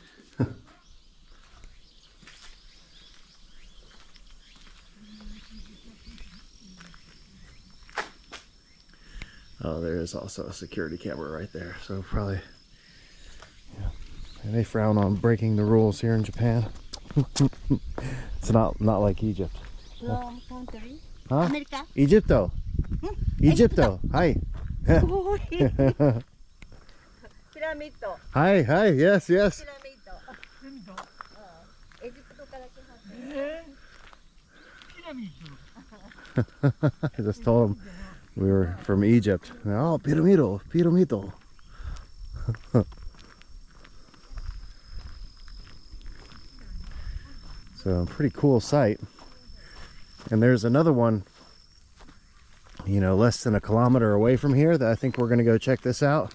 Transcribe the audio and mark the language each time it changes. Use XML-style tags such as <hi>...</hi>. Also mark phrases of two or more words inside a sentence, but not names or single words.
<en>Oh, there is also a security camera right there, so probably, yeah. And they frown on breaking the rules here in Japan. It's not like Egypt. Huh? America.</en> <ja>Egypto. Egypto. Hi. Piramidto. Hi, hi.</ja> <en>Yes, yes.</en> <ja>Piramidto. Egyptoから来はった。</ja> <en>I just told him we were from Egypt. Oh, piramido, piramido. So, pretty cool site. And there's another one, you know, less than a kilometer away from here that I think we're going to go check this out.</en>